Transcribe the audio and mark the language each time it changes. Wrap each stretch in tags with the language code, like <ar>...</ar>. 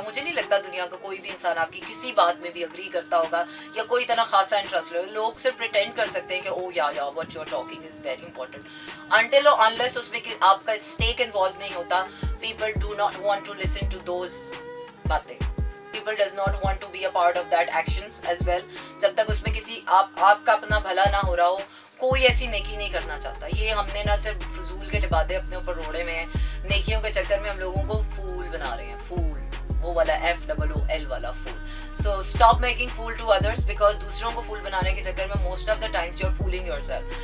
<hi>मुझे नहीं लगता दुनिया का कोई भी इंसान आपकी किसी बात में भी अग्री करता होगा या कोई इतना खासा इंटरेस्ट ले. लोग सिर्फ प्रिटेंड कर सकते हैं कि ओ या</hi> <en>What you are talking is very important.</en> <hi>Until और अनलेस उसमें आपका स्टेक इन्वॉल्व नहीं होता,</hi> <en>people do not want to listen to those</en> <hi>बातें.</hi> <en>People does not want to be a part of that actions as well.</en> <hi>जब तक उसमें किसी आपका अपना भला ना हो रहा हो, कोई ऐसी नेकी नहीं करना चाहता. ये हमने ना सिर्फ फजूल के लिबादे अपने ऊपर रोड़े में हैं, नेकियों के चक्कर में हम लोगों को फूल बना रहे हैं. फूल, वो वाला FOOL वाला फूल.</hi> <en>So stop making fool to others, because</en> <hi>दूसरों को फूल बनाने के चक्कर में</hi> <en>most of the times you're fooling yourself.</en>